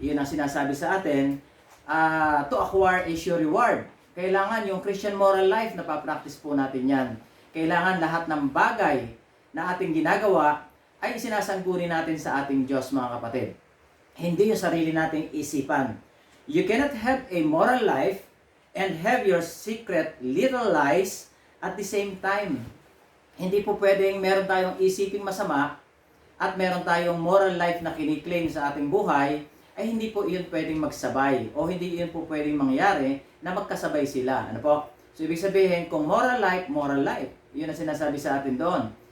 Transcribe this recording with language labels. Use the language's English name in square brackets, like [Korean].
[Filipino] Yun ang sinasabi sa atin, [English] to acquire a sure reward. [Filipino] Kailangan yung Christian moral life na pa-practice po natin yan. Kailangan lahat ng bagay na ating ginagawa ay sinasangguni natin sa ating Diyos, mga kapatid. Hindi yung sarili nating isipan. [English] You cannot have a moral life and have your secret little lies at the same time. [Filipino] Hindi po pwedeng meron tayong isiping masama at meron tayong moral life na kiniklaim sa ating buhay, ay hindi po iyon pwedeng magsabay o hindi iyon po pwedeng mangyari na magkasabay sila. Ano po? So ibig sabihin, kung moral life, yun ang sinasabi sa atin doon.